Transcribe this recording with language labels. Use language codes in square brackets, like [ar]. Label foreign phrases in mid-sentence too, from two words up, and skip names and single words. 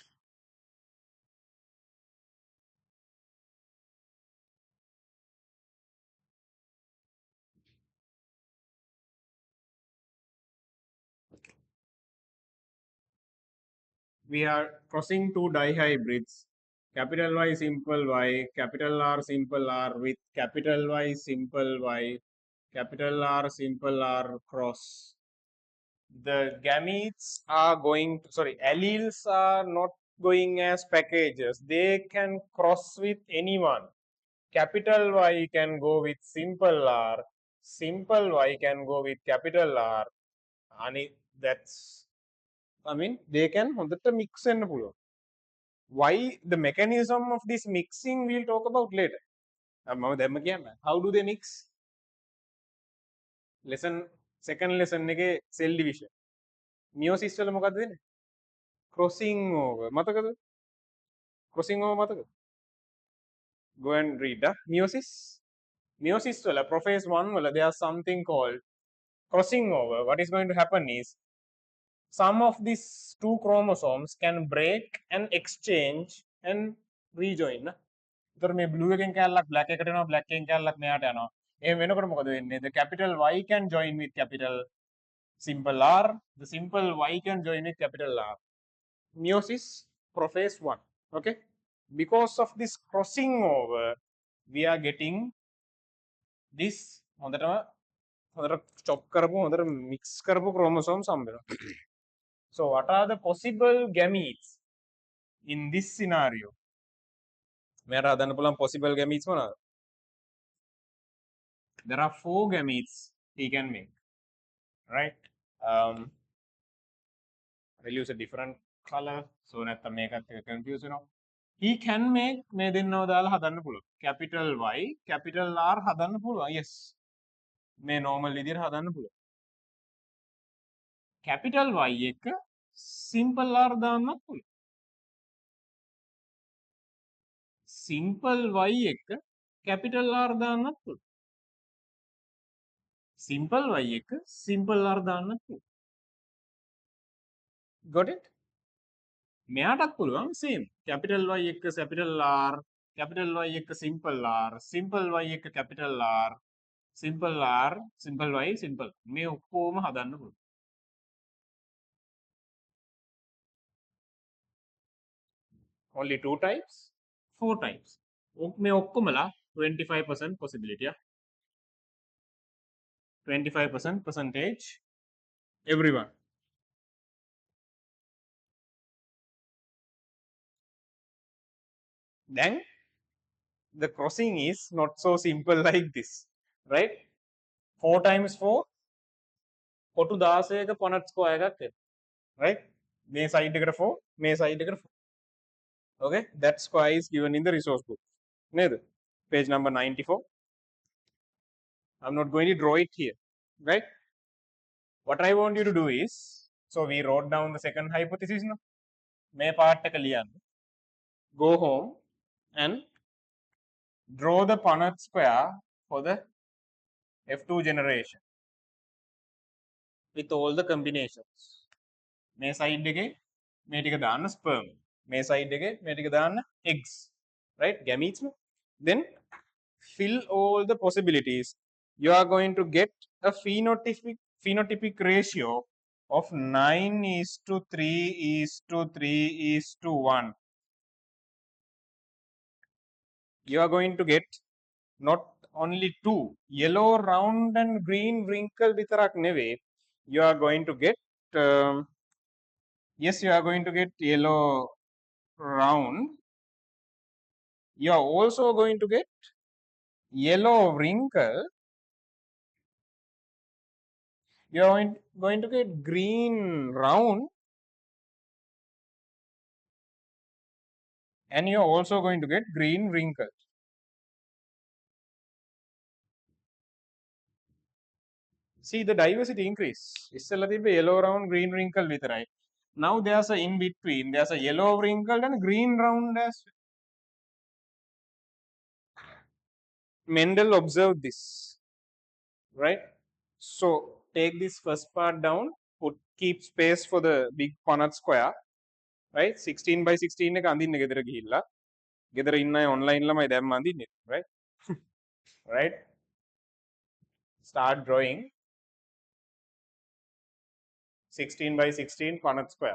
[en] we are crossing two dihybrids, capital Y simple Y, capital R simple R with capital Y simple Y, capital R simple R cross. The gametes are alleles are not going as packages. They can cross with anyone. Capital Y can go with simple R, simple Y can go with capital R. And they can mix and pull. Why the mechanism of this mixing we'll talk about later. How do they mix? Second lesson cell division. [si] Meiosis වල මොකක්ද වෙන්නේ? [en] Crossing over. [si] මතකද? [en] Crossing over [si] මතකද? [en] Go and read meiosis. [si] Meiosis වල prophase 1 වල [en] there's something called crossing over. What is going to happen is some of these two chromosomes can break and exchange and rejoin. [si] ඒතර මේ blue එකෙන් කැල්ලක් black එකට යනවා, black එකෙන් කැල්ලක් මෙයාට යනවා. එහෙම වෙනකොට මොකද වෙන්නේ? [en] The capital Y can join with capital simple R. The simple Y can join with capital R. Meiosis prophase 1. Okay. Because of this crossing over, we are getting this chop [si] කරපු හොඳට [en] mix [si] කරපු chromosomes හම්බෙනවා. [en] So what are the possible gametes in this scenario? [si] මෙයාට හදන්න පුළුවන් [en] possible gametes [si] මොනවාද? [en] There are 4 gametes he can make, right? I'll use a different color so [si] නැත්තම් මේකත් එක confuse වෙනවා. [en] He can make [si] මේ දෙන්නව දාලා හදන්න පුළුවන්. [en] Capital Y, capital R [si] හදන්න පුළුවන්. Yes. මේ normal විදිහට හදන්න පුළුවන්. Capital Y එක simple R දාන්නත් පුළුවන්. Simple Y එක capital R දාන්නත් පුළුවන්. Simple Y එක simple R දාන්නත් පුළුවන්. [en] Got it? [si] මෙයාටත් පුළුවන් same. [en] Capital Y එක capital R, capital Y එක simple R, simple Y එක capital R, simple R, simple Y, simple. [si] මේ ඔක්කොම හදන්න පුළුවන්. [en] Only 2 types, 4 types. [si] මේ ඔක්කොමලා 25% possibility. [en] 25% percentage everyone. Then the crossing is not so simple like this, right? [si] 4 times 4 කොටු 16ක [en] Punnett square [si] එකක් එනවා, right? මේ side එකට 4 මේ side එකට 4. [en] Okay, that square is given in the resource book. නේද? Page number 94. I'm not going to draw it here, right? What I want you to do is, so we wrote down the second hypothesis now. [si] මේ part එක ලියන්න. [en] Go home and draw the Punnett square for the F2 generation with all the combinations. [si] මේ side එකේ මේ ටික දාන්න sperm. මේ side එකේ මේ ටික දාන්න eggs, right? Gametes. [en] Then fill all the possibilities. You are going to get a phenotypic ratio of 9 is to 3 is to 3 is to 1. You are going to get not only two yellow round and green wrinkle [si] විතරක් නෙවෙයි, [en] you are going to get yes, you are going to get yellow round. You are also going to get yellow wrinkle. You are going to get green round, and you are also going to get green wrinkle. See the diversity increase. [si] ඉස්සෙල්ලා තිබ්බේ [en] yellow round green wrinkle [si] විතරයි. [en] Now there's a in between. There's a yellow wrinkle and a green round as well. Mendel observed this, right? So take this first part down. Keep space for the big Punnett square, right? [si] 16 by 16 එක අඳින්න ගෙදර ගිහිල්ලා. ගෙදර ඉන්න අය online ළමයි දැම්ම අඳින්නේ, [en] right? Right? Start drawing 16 by 16 Punnett square.